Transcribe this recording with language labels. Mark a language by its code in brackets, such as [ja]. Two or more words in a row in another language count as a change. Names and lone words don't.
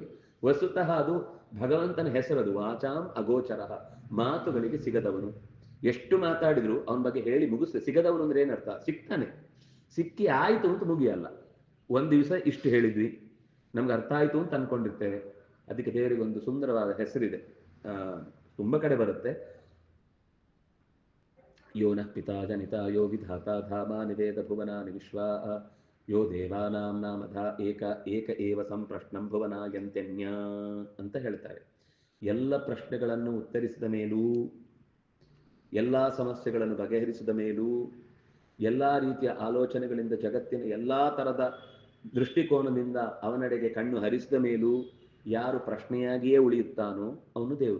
[kn] ವಸ್ತುತಃ ಅದು ಭಗವಂತನ ಹೆಸರದು, ವಾಚಾಂ ಅಗೋಚರ, ಮಾತುಗಳಿಗೆ ಸಿಗದವನು. ಎಷ್ಟು ಮಾತಾಡಿದ್ರು ಅವನ ಬಗ್ಗೆ ಹೇಳಿ ಮುಗಿಸ್ತೇ. ಸಿಗದವನು ಅಂದ್ರೆ ಏನರ್ಥ? ಸಿಗ್ತಾನೆ, ಸಿಕ್ಕಿ ಆಯ್ತು ಅಂತ ಮುಗಿಯಲ್ಲ. ಒಂದ್ ದಿವಸ ಇಷ್ಟು ಹೇಳಿದ್ವಿ, ನಮ್ಗೆ ಅರ್ಥ ಆಯ್ತು ಅಂತ ಅನ್ಕೊಂಡಿರ್ತೇವೆ. ಅದಕ್ಕೆ ದೇವರಿಗೆ ಒಂದು ಸುಂದರವಾದ ಹೆಸರಿದೆ, ತುಂಬಾ ಕಡೆ ಬರುತ್ತೆ. [sa] ಯೋ ನಃ ಪಿತಾ ಜನಿತ ಯೋ ವಿಧಾತ ಧಾಮ ನಿವೇದ ಭುವನಾನಿ ವಿಶ್ವ ಯೋ ದೇವಾನಾಂ ನಾಮಧ ಏಕ ಏಕ ಏವ ಸಂಪ್ರಶ್ನಂ ಭುವನಾಯಂತ್ಯನ್ಯ [kn] ಅಂತ ಹೇಳ್ತಾರೆ. ಎಲ್ಲ ಪ್ರಶ್ನೆಗಳನ್ನು ಉತ್ತರಿಸಿದ ಮೇಲೂ, ಎಲ್ಲಾ ಸಮಸ್ಯೆಗಳನ್ನು ಬಗೆಹರಿಸಿದ ಮೇಲೂ, ಎಲ್ಲಾ ರೀತಿಯ ಆಲೋಚನೆಗಳಿಂದ ಜಗತ್ತಿನ ಎಲ್ಲಾ ತರದ ದೃಷ್ಟಿಕೋನದಿಂದ ಅವನೆಡೆಗೆ ಕಣ್ಣು ಹರಿಸಿದ ಮೇಲೂ ಯಾರು ಪ್ರಶ್ನೆಯಾಗಿಯೇ ಉಳಿಯುತ್ತಾನೋ ಅವನು ದೇವರು.